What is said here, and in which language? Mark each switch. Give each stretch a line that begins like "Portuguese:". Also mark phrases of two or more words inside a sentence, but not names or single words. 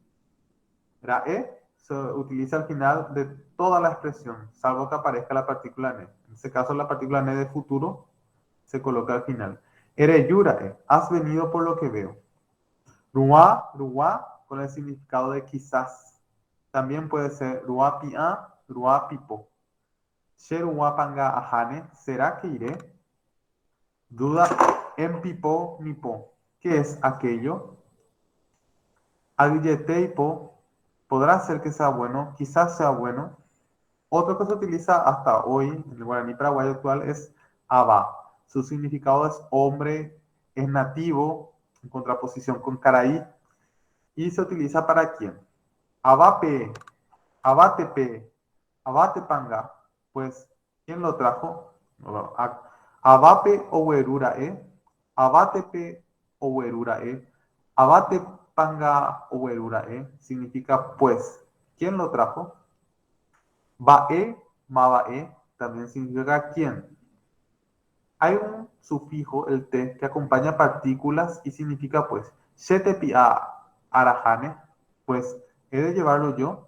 Spanish: Rae se utiliza al final de toda la expresión, salvo que aparezca la partícula ne. En este caso, la partícula ne de futuro se coloca al final.
Guarani: Ere yurae,
Spanish: has venido por lo que veo.
Guarani: Rua, rua,
Spanish: con el significado de quizás. También puede ser
Guarani: rua pia, rua pipo. Sherua panga ajane,
Spanish: ¿será que iré? Duda en pipo, nipo. ¿Qué es aquello? Agilleteipo, podrá ser que sea bueno, quizás sea bueno. Otro que se utiliza hasta hoy en el guaraní paraguayo actual es aba. Su significado es hombre, es nativo, en contraposición con caraí, y se utiliza para quién.
Guarani: Abape, abatepe, abatepanga.
Spanish: Pues, ¿quién lo trajo?
Guarani: Abape o werurae, abatepe o werurae, abatepanga o werurae,
Spanish: significa pues. ¿Quién lo trajo?
Guarani: Bae, mabae,
Spanish: también significa quién. Hay un sufijo, el te, que acompaña partículas y significa pues.
Guarani: Shetepia arajane,
Spanish: pues he de llevarlo yo.